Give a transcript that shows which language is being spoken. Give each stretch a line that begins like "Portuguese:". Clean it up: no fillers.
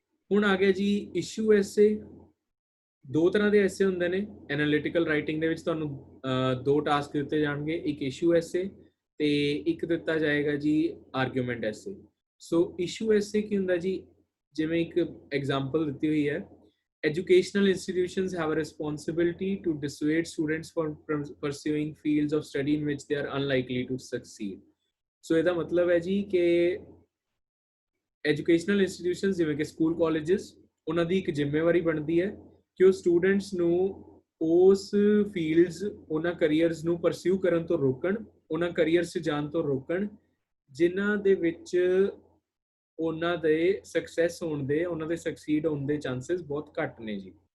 Punjabi: ਹੁਣ ਆ ਗਿਆ ਜੀ ਇਸ਼ੂ ਐਸੇ। ਦੋ ਤਰ੍ਹਾਂ ਦੇ ਐਸੇ ਹੁੰਦੇ ਨੇ ਐਨਾਲਿਟੀਕਲ ਰਾਈਟਿੰਗ ਦੇ ਵਿੱਚ। ਤੁਹਾਨੂੰ ਦੋ ਟਾਸਕ ਦਿੱਤੇ ਜਾਣਗੇ, ਇੱਕ ਇਸ਼ੂ ਐਸੇ ਤੇ ਇੱਕ ਦਿੱਤਾ ਜਾਏਗਾ ਜੀ ਆਰਗੂਮੈਂਟ ਐਸੇ। ਸੋ ਇਸ਼ੂ ਐਸੇ ਕੀ ਹੁੰਦਾ ਜੀ? ਜਿਵੇਂ ਇੱਕ ਐਗਜ਼ਾਮਪਲ ਦਿੱਤੀ ਹੋਈ ਹੈ,
English: educational institutions have a responsibility to dissuade students from pursuing fields of study in which they are unlikely to succeed.
Punjabi: ਸੋ ਇਹਦਾ ਮਤਲਬ ਹੈ ਜੀ ਕਿ ਐਜੂਕੇਸ਼ਨਲ ਇੰਸਟੀਟਿਊਸ਼ਨਸ ਜਿਵੇਂ ਕਿ ਸਕੂਲ ਕਾਲਜਸ, ਉਹਨਾਂ ਦੀ ਇੱਕ ਜ਼ਿੰਮੇਵਾਰੀ ਬਣਦੀ ਹੈ ਕਿ ਉਹ ਸਟੂਡੈਂਟਸ ਨੂੰ ਉਸ ਫੀਲਡਸ, ਉਹਨਾਂ ਕਰੀਅਰਸ ਨੂੰ ਪਰਸਿਊ ਕਰਨ ਤੋਂ ਰੋਕਣ, ਉਹਨਾਂ ਕਰੀਅਰਸ 'ਚ ਜਾਣ ਤੋਂ ਰੋਕਣ ਜਿਨ੍ਹਾਂ ਦੇ ਵਿੱਚ ਉਹਨਾਂ ਦੇ ਸਕਸੈਸ ਹੋਣ ਦੇ, ਉਹਨਾਂ ਦੇ ਸਕਸੀਡ ਹੋਣ ਦੇ ਚਾਂਸਸ ਬਹੁਤ ਘੱਟ ਨੇ ਜੀ।